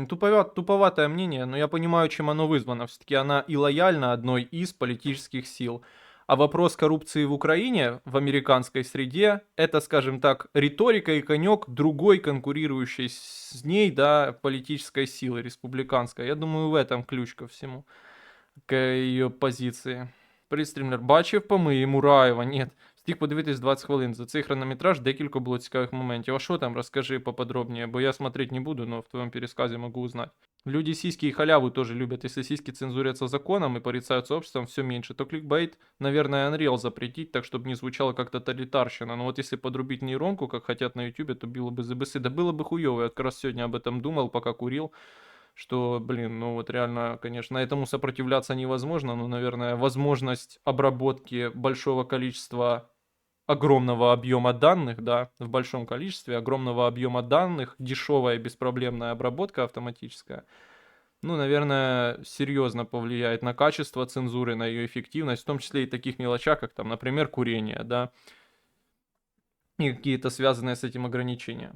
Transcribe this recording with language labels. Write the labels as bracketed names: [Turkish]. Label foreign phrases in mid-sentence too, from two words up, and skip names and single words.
[Russian] Туповатое мнение, но я понимаю, чем оно вызвано. Все-таки она и лояльна одной из политических сил. А вопрос коррупции в Украине, в американской среде, это, скажем так, риторика и конек другой конкурирующей с ней, да, политической силы, республиканской. Я думаю, в этом ключ ко всему, к ее позиции. [Ukrainian] Пристрімлер бачив помиї Мураєва? Ні. Встиг подивитись 20 хвилин. За цей хронометраж декілька було цікавих моментів. А що там, розкажи [Russian] поподробнее, бо я смотреть не буду, но в твоем пересказе могу узнать. Люди сиськи и халяву тоже любят. Если сиськи цензурятся законом и порицаются обществом, все меньше. То кликбейт, наверное, Unreal запретить, так чтобы не звучало как тоталитарщина. Но вот если подрубить нейронку, как хотят на ютубе, то было бы ЗБС. Да было бы хуёво. Я как раз сегодня об этом думал, пока курил. Что, блин, ну вот реально, конечно, этому сопротивляться невозможно, но, наверное, возможность обработки большого количества огромного объема данных, да, в большом количестве огромного объема данных, дешевая беспроблемная обработка автоматическая, ну, наверное, серьезно повлияет на качество цензуры, на ее эффективность, в том числе и таких мелочах, как там, например, курение, да, и какие-то связанные с этим ограничения.